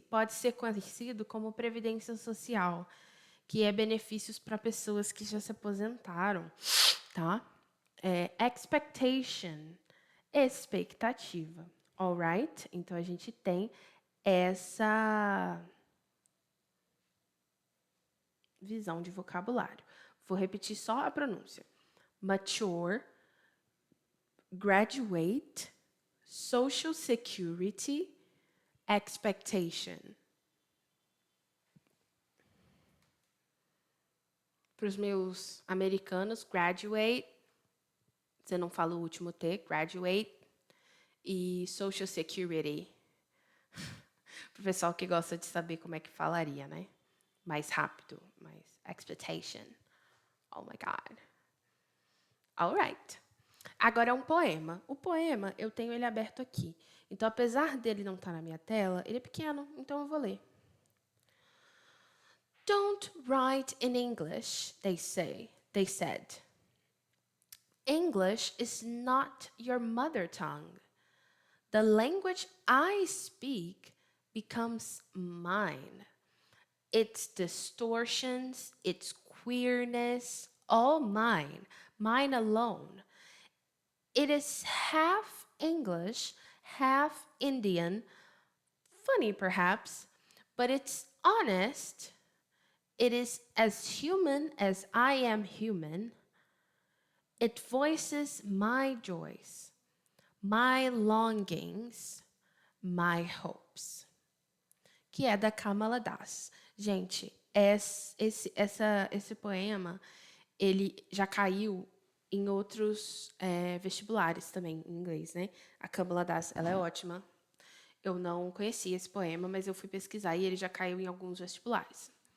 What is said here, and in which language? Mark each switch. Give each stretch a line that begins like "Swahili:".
Portuguese: Pode ser conhecido como previdência social, que é benefícios para pessoas que já se aposentaram, tá?
English: Expectation.
Portuguese: Expectativa.
English: Alright?
Portuguese: Então, a gente tem essa visão de vocabulário. Vou repetir só a pronúncia.
English: Mature, graduate, social security, expectation.
Portuguese: Para os meus americanos, graduate, você não fala o último T, graduate, e social security. Para o pessoal que gosta de saber como é que falaria, né? Mais rápido, mais
English: expectation. Oh my God. All right.
Portuguese: Agora é um poema. O poema, eu tenho ele aberto aqui. Então, apesar dele não estar na minha tela, ele é pequeno, então eu vou ler.
English: Don't write in English, they said. English is not your mother tongue. The language I speak becomes mine. Its distortions, its queerness, all mine, mine alone. It is half English, half Indian, funny perhaps, but it's honest. It is as human as I am human. It voices my joys, my longings, my hopes.
Portuguese: Que é da Kamala Das. Gente, esse poema, ele já caiu em outros vestibulares também, em inglês, né? A Kamala Das, ela é ótima. Eu não conhecia esse poema, mas eu fui pesquisar e ele já caiu em alguns vestibulares.